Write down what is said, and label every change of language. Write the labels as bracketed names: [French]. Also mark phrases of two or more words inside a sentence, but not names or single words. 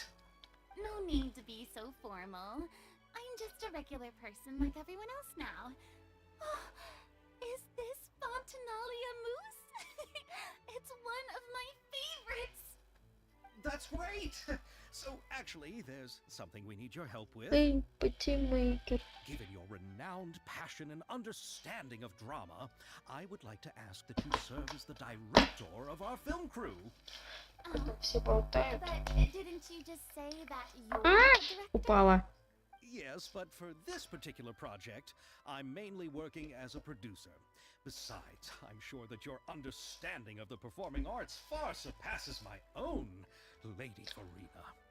[English] No need to be so formal. I'm just a regular person like everyone else now. Oh, is this Fontinalia mousse? It's one of my favorites! That's great! So, actually, there's something we need your help with. [Russian] Эй, патимейкер. [English] Given your renowned passion and understanding of drama, I would like to ask that you serve as the director of our film crew. [Russian] Все болтают. [English] But didn't you just say that you're the director? [Russian] Упала. [English] Yes, but for this particular project, I'm mainly working as a producer. Besides, I'm sure that your understanding of the performing arts far surpasses my own, Lady Farina.